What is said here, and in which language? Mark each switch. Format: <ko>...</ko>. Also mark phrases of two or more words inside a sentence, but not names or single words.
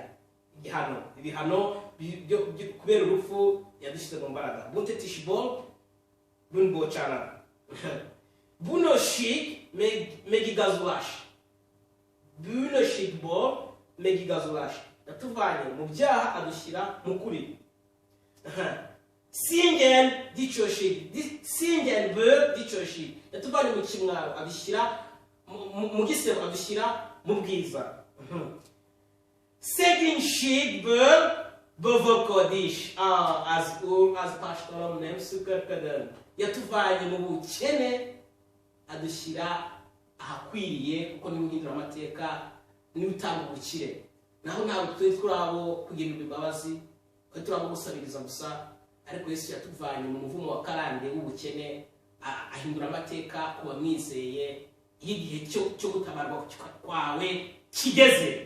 <rw>Ibihano kubera urupfu yadushyize mu mbaraga.</rw> <hu>Büntetésból bűnbocsánat. Bűnösség megigazulás. Bűnösségből megigazulás.</hu> <rw>Yatuvanye mu byaha adushyira mu kuri.</rw> <hu>Szégyen dicsőség. Szégyenből dicsőség.</hu> <rw>Yatuvanye mu kimwaro adushyira mu gisebo adushyira mu bwiza.</rw> <hu>Szegénységből bővölködés. Az Úr, az pástorom nem szükörködön.</hu> <rw>Yatuvanye mu bukene adushyira ahakwiriye, kuko niwe uhindura amateka, niwe utanga ubukire. Naho ntabwo turi turabo kugirirwa imbabazi, turi turabo gusabiriza gusa, ariko Yesu yatuvanye mu muvumo wa karande w'ubukene, ahindura amateka ku bamwizeye, iyo igihe cyo gutabarwa kwawe kigeze.</rw>